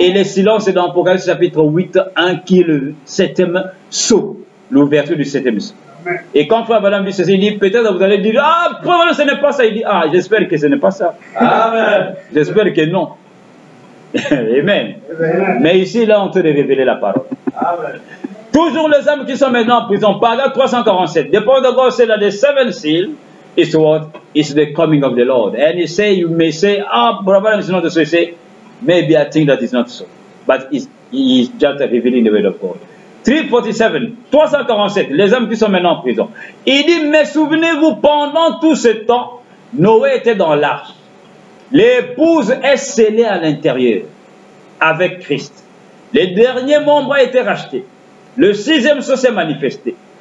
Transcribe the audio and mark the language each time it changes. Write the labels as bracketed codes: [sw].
[fr] Et le silence est dans Apocalypse chapitre 8, 1, qui est le 7e sceau, l'ouverture du 7e sceau. Amen. Et quand Frère Balaam dit ceci, il dit, peut-être vous allez dire, ah, Frère Balaam, ce n'est pas ça. Il dit, ah, j'espère que ce n'est pas ça. Amen. J'espère que non. Amen. Amen. Mais ici, là, on te révéler la parole. Amen. Toujours les hommes qui sont maintenant en prison. Paragraphe 347. [en] The point of God said that the 7th seal is what? Is the coming of the Lord. And you may say, ah, brother, it's not so. You say, maybe I think that is not so. But he is just revealing the word of God. [fr] 347, 347, les hommes qui sont maintenant en prison. Il dit, mais souvenez-vous, pendant tout ce temps, Noé était dans l'arche. L'épouse est scellée à l'intérieur avec Christ. Les derniers membres ont été rachetés. Le 6e sceau s'est manifesté.